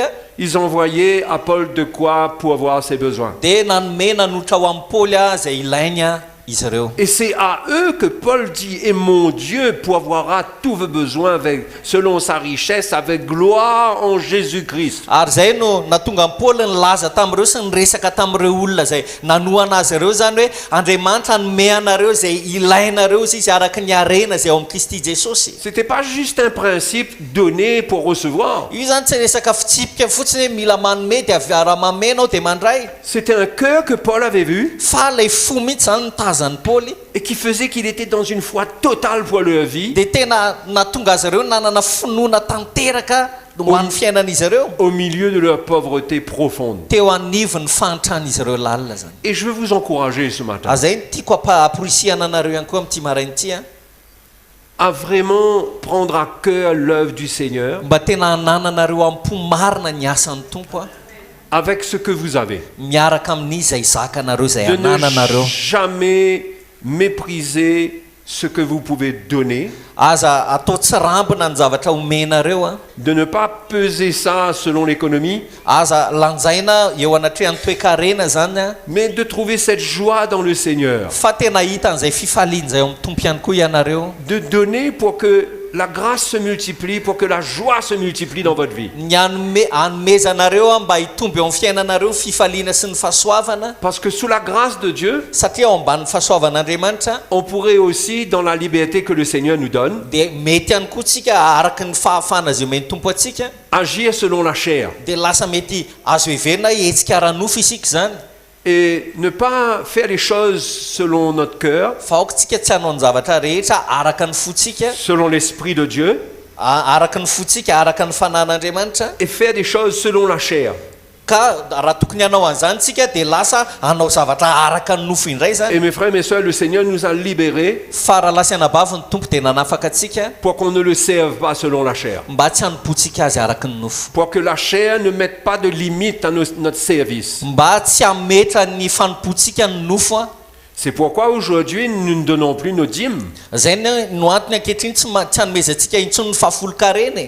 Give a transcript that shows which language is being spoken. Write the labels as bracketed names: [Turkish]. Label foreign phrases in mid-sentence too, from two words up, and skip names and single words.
[French] ils envoyaient à Paul de quoi pour avoir ses besoins. [Malagasy] dia nanome nanotra ho amin'ny Paul zay ilainy izy ireo. [French] Et c'est à eux que Paul dit, et mon Dieu pourvoira tous vos besoins selon sa richesse, avec gloire en Jésus-Christ. [Malagasy] Ary zay no natonga amin'ny Paul nilaza tamin'ireo sy niresaka tamin'ireo olona zay nanoana azy ireo zany hoe Andriamanitra hanome anareo zay ilainareo izy araka ny harena zay ao amin'ny Kristy Jesosy. [French] C'était pas juste un principe donné pour recevoir. [Malagasy] Io zany tsy resaka fitsipika fotsiny hoe mila manome dia raha mamenao dia mandray. [French] C'était un cœur que Paul avait vu [Malagasy] Fa lay fo mihitsy zany nitazany Paul [French] et qui faisait qu'il était dans une foi totale pour leur vie. [Malagasy] dia tena natonga azy ireo nanana finoana tanteraka ho an'ny fiainan'izy ireo [French] Au milieu de leur pauvreté profonde. [Malagasy] teo anivon'ny fanitran'izy ireo lalina zany. [French] Et je veux vous encourager ce matin [Malagasy] Zay ny tiako aporisihana anareo ihany koa amin'ity maraina ity [French] à vraiment prendre à cœur l'œuvre du Seigneur [Malagasy] mba tena hanananareo am-po marina ny asan'ny tompo [French] avec ce que vous avez. [Malagasy] miaraka amin'izy zay zakanareo zay [French] De ne [Malagasy] hanananareo [French] jamais mépriser ce que vous pouvez donner, [Malagasy] aza atao tsy rambina ny zavatra omenareo [French] de ne pas peser ça selon l'économie, [Malagasy] aza lanjaina eo anatrehan'ny toe-karena zany [French] mais de trouver cette joie dans le Seigneur, [Malagasy] fa tena hita an'izay fifaliana zay ao amin'ny tompo ihany koa ianareo [French] de donner pour que la grâce se multiplie, pour que la joie se multiplie dans votre vie. [Malagasy] ny hanomezanareo mba hitomby eo amin'ny fiainanareo fifaliana sy ny fahasoavana [French] Parce que sous la grâce de Dieu, [Malagasy] satria ao ambanin'ny fahasoavan'Andriamanitra [French] on pourrait aussi, dans la liberté que le Seigneur nous donne, [Malagasy] dia mety ihany koa tsika araky ny fahafana zay omeny tompo atsika [French] agir selon la chair [Malagasy] dia lasa mety azo heverina hetsika ara-nofo isika zany [French] et ne pas faire les choses selon notre cœur, [Malagasy] fa aoka tsika tsy hanao ny zavatra rehetra araka ny fotsika [French] selon l'Esprit de Dieu, [Malagasy] araka ny fotsika araka ny fanan'Andriamanitra [French] et faire des choses selon la chair. [Malagasy] ka raha tokony hanao an'izany tsika dia lasa hanao zavatra araka ny nofo indray [French] Et [Malagasy] zany [French] mes frères, mes soeurs, le Seigneur nous a libérés [Malagasy] fa raha lasa anabavy ny tompo dia nanafaka atsika [French] pour qu'on ne le serve pas selon la chair. [Malagasy] mba tsy hanompotsika azy araka ny nofo [French] Pour que la chair ne mette pas de limite à notre service. [Malagasy] mba tsy hametra ny fanompotsika ny nofo [French] C'est pourquoi aujourd'hui, nous ne donnons plus nos dîmes. [Malagasy] zay no antony ankehitriny tsy hanomezantsika intsony ny fahafolo-karena